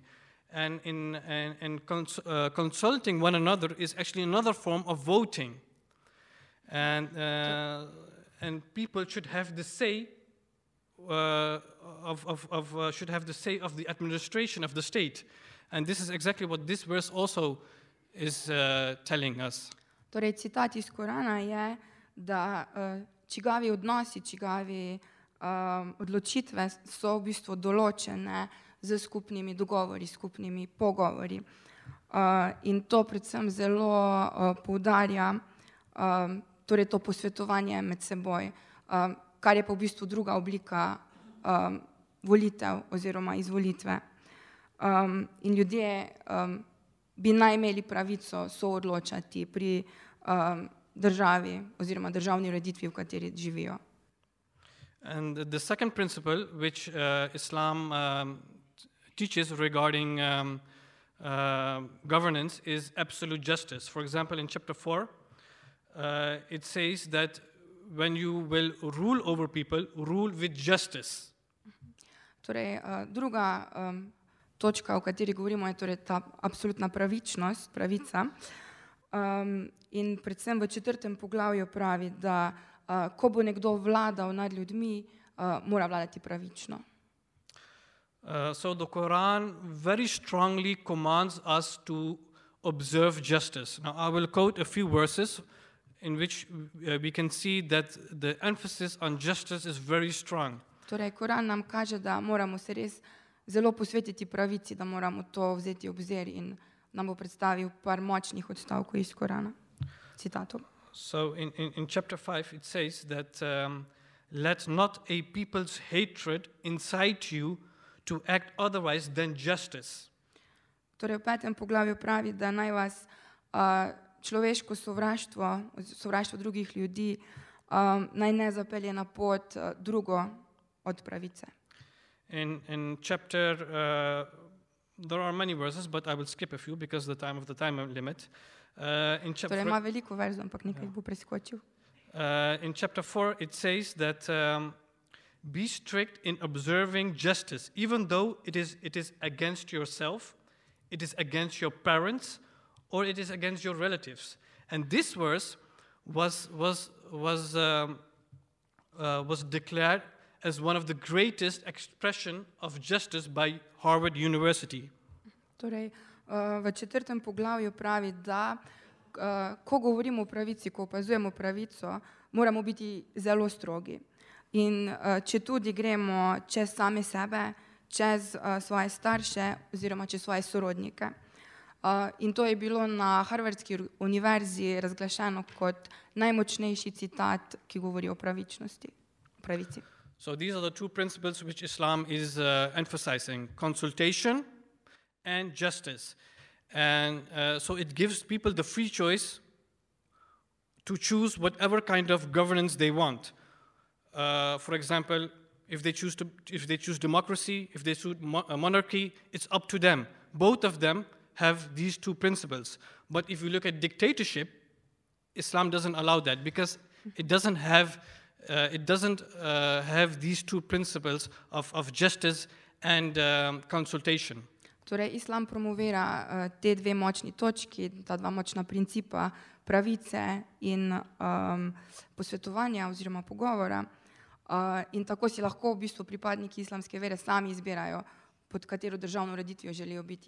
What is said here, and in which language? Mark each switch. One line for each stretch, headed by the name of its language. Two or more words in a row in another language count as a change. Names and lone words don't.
English: And consulting one another is actually another form of voting, and people should have the say of the administration of the state. And this is exactly what this verse also is telling us.
Slovenian: Torej, citat iz Korana je, da čigavi odnosi, čigavi odločitve so v bistvu določene z skupnimi dogovori, skupnimi pogovori. In to predvsem zelo poudarja torej to posvetovanje med seboj, kar je pa v bistvu druga oblika volitev oziroma izvolitve. In ljudje bi naj imeli pravico soodločati pri državi oziroma državni ureditvi, v kateri živijo.
English: And the second principle which Islam teaches regarding governance is absolute justice. For example, in chapter 4, it says that when you will rule over people, rule with justice.
Slovenian: Torej, druga točka, o kateri govorimo, je torej ta absolutna pravičnost, pravica. In predvsem v 4. poglavju pravi, da ko bo nekdo vladal nad ljudmi, mora vladati pravično.
English: So the Quran very strongly commands us to observe justice. Now I will quote a few verses in which we can see that the emphasis on justice is very strong.
Slovenian: Torej, Koran nam kaže, da moramo se res zelo posvetiti pravici, da moramo to vzeti v obzir, in nam bo predstavil par močnih odstavkov iz Korana, citatov.
English: So in chapter 5 it says that let not a people's hatred incite you to act otherwise than justice.
Slovenian: Torej, v 5. poglavju pravi, da naj vas človeško sovraštvo drugih ljudi naj ne zapelje na pot drugo od pravice.
English: In chapter, there are many verses, but I will skip a few because of the time limit.
Slovenian: Torej, ima veliko verzov, ampak nekaj bo preskočil.
English: In chapter 4 it says that be strict in observing justice, even though it is against yourself, it is against your parents, or it is against your relatives. And this verse was declared as one of the greatest expression of justice by Harvard University.
Slovenian: Torej, v 4. poglavju pravi, da ko govorimo o pravici, ko opazujemo pravico, moramo biti zelo strogi. In če tudi gremo čez same sebe, čez svoje starše oziroma čez svoje sorodnike. In to je bilo na Harvardski univerzi razglašeno kot najmočnejši citat, ki govori o pravičnosti, pravici.
English: So these are the two principles which Islam is emphasizing: consultation and justice. And so it gives people the free choice to choose whatever kind of governance they want. For example, if they choose democracy, if they choose monarchy, it's up to them. Both of them have these two principles. But if you look at dictatorship, Islam doesn't allow that because it doesn't have these two principles of justice and consultation.
Slovenian: Torej, Islam promovira te dve močni točki, ta dva močna principa pravice in posvetovanja oziroma pogovora. In tako si lahko v bistvu pripadniki islamske vere sami izbirajo, pod katero državno ureditvijo želijo biti.